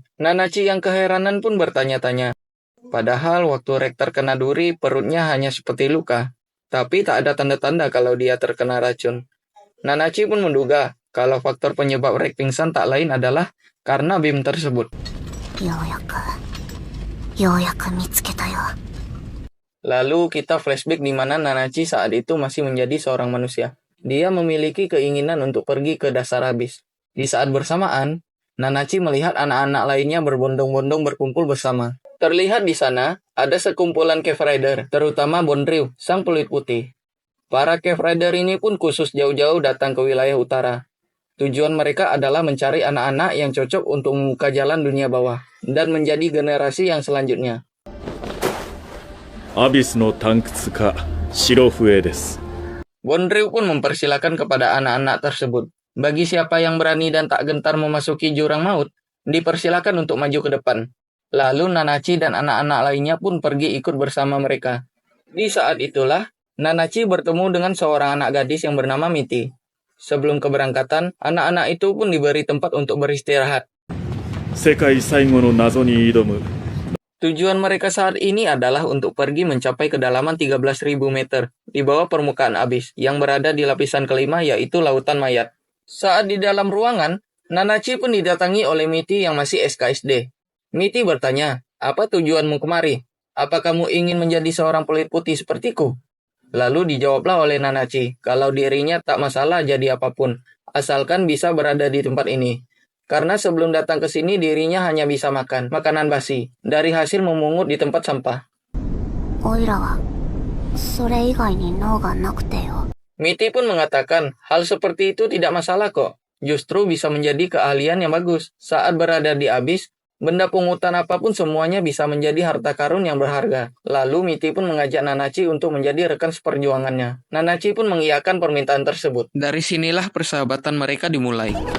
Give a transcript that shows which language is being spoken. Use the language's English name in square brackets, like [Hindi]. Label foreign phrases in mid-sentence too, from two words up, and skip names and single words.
[Indonesian] Nanachi yang keheranan pun bertanya-tanya. Padahal waktu Rek terkena duri, perutnya hanya seperti luka. Tapi tak ada tanda-tanda kalau dia terkena racun. Nanachi pun menduga kalau faktor penyebab Rek pingsan tak lain adalah karena beam tersebut. [Japanese] ようやく見つけたよ。 [Indonesian] Lalu kita flashback di mana Nanachi saat itu masih menjadi seorang manusia. Dia memiliki keinginan untuk pergi ke dasar abyss. Di saat bersamaan, Nanachi melihat anak-anak lainnya berbondong-bondong berkumpul bersama. Terlihat di sana, ada sekumpulan Cave Rider, terutama Bonryu, sang peluit putih. Para Cave Rider ini pun khusus jauh-jauh datang ke wilayah utara. Tujuan mereka adalah mencari anak-anak yang cocok untuk membuka jalan dunia bawah, dan menjadi generasi yang selanjutnya. [Japanese] アビスの探掘家白笛です。 [Indonesian] Bonryu pun mempersilakan kepada anak-anak tersebut. Bagi siapa yang berani dan tak gentar memasuki jurang maut, dipersilakan untuk maju ke depan. Lalu Nanachi dan anak-anak lainnya pun pergi ikut bersama mereka. Di saat itulah, Nanachi bertemu dengan seorang anak gadis yang bernama Mitty. Sebelum keberangkatan, anak-anak itu pun diberi tempat untuk beristirahat. [Japanese] 世界最後の謎に挑む。 [Indonesian] Tujuan mereka saat ini adalah untuk pergi mencapai kedalaman 13.000 meter di bawah permukaan abyss yang berada di lapisan kelima, yaitu lautan mayat. Saat di dalam ruangan, Nanachi pun didatangi oleh Mitty yang masih SKSD. Mitty bertanya, "Apa tujuanmu kemari? Apa kamu ingin menjadi seorang peluit putih sepertiku?" Lalu dijawablah oleh Nanachi, kalau dirinya tak masalah jadi apapun, asalkan bisa berada di tempat ini. Karena sebelum datang ke sini dirinya hanya bisa makan makanan basi dari hasil memungut di tempat sampah. [Japanese] おいらはそれ以外に脳がなくてよ。 [Indonesian] Mitty pun mengatakan, hal seperti itu tidak masalah kok. Justru bisa menjadi keahlian yang bagus. Saat berada di abyss, benda pungutan apapun semuanya bisa menjadi harta karun yang berharga. Lalu Mitty pun mengajak Nanachi untuk menjadi rekan seperjuangannya. Nanachi pun mengiyakan permintaan tersebut. Dari sinilah persahabatan mereka dimulai.